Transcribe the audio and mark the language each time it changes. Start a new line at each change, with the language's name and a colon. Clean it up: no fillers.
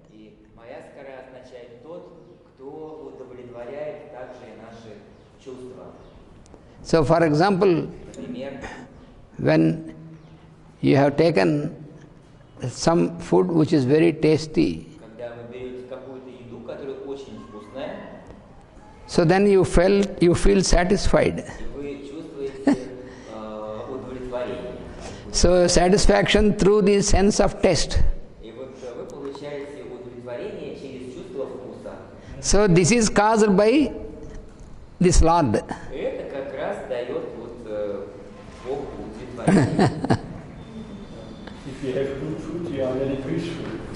Russian: И Mаяskara означает тот, кто удовлетворяет также и наши чувства.
English: So for example,
Russian: Например,
English: when you have taken some food which is very tasty,
Russian: когда вы берете какую-то еду, которая очень вкусная,
English: so then you feel satisfied.
Russian: и вы чувствуете удовлетворение.
English: So satisfaction through the sense of taste.
Russian: И вот вы получаете удовлетворение через чувство вкуса.
English: So this is caused by this Lord.
Russian: И это как раз дает вот Бог удовлетворение.
English: If you have good food, you are very peaceful.